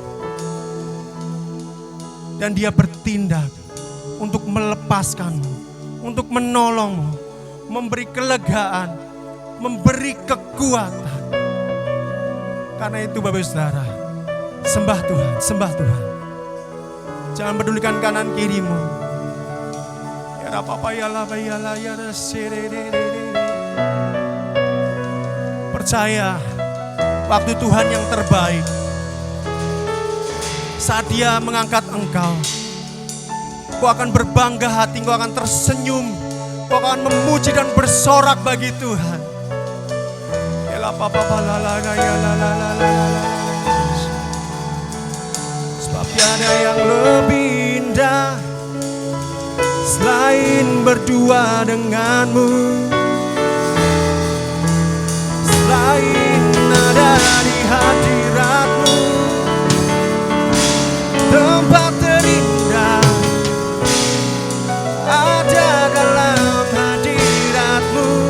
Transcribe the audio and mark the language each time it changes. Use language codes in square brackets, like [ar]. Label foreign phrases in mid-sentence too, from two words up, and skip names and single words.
[id] Dan dia bertindak untuk melepaskanmu, untuk menolongmu, memberi kelegaan, memberi kekuatan. Karena itu Bapak-Ibu Saudara, sembah Tuhan, sembah Tuhan. Jangan pedulikan kanan kirimu. Ya Papa ya la ya la ya percaya waktu Tuhan yang terbaik. Saat Dia mengangkat engkau, kau akan berbangga hati, kau akan tersenyum, kau akan memuji dan bersorak bagi Tuhan. Ya la Papa la la ya la la la la. Tiada yang lebih indah selain berdua denganmu, selain ada di hadiratmu, tempat terindah ada dalam hadiratmu.